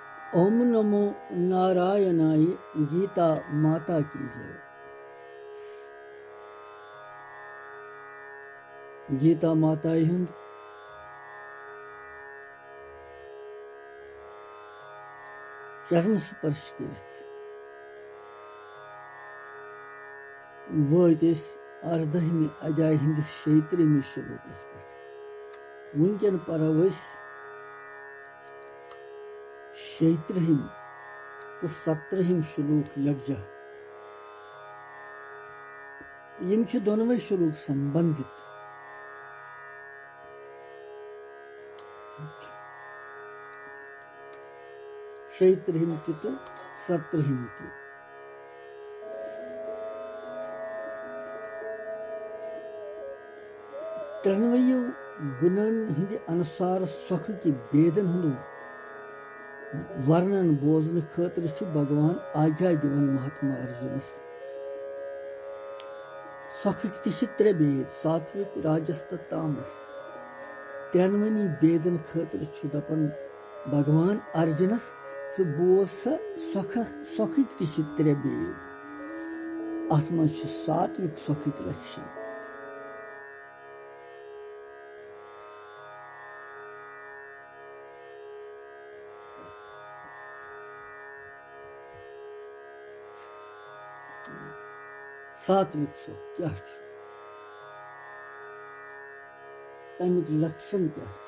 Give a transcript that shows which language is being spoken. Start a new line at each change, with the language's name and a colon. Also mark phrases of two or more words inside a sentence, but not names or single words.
Sanskrit: ओम नमो नारायणाय
Hindi: गीता माता की जय।
Kashmiri: गीता माता हुंद चरण स्पर्श कर वत अर्धहमि अध्याय हंदिस 36 श्लोकस पे। वुनकन परो 36 तो 17 श्लोक यकजा। यम दोनों श्लोक संबंधित। 36 तो 17 त्रेनवयो गुणन हिंद अनुसार सुख की बेदन हुंद वर्णन बोजन खतर भगवान आज्ञा दिवन महात्मा अर्जुनस। सुख त्रे बेद सात्विक राजस तो तामस। त्रेनवनी बेदन खतर दपन भगवान अर्जुनस सह बोज सुख त्रे बेद। अत मं सात्विक सुख लक्षण। सात्विक सुख क्या तमिक लक्षण क्या?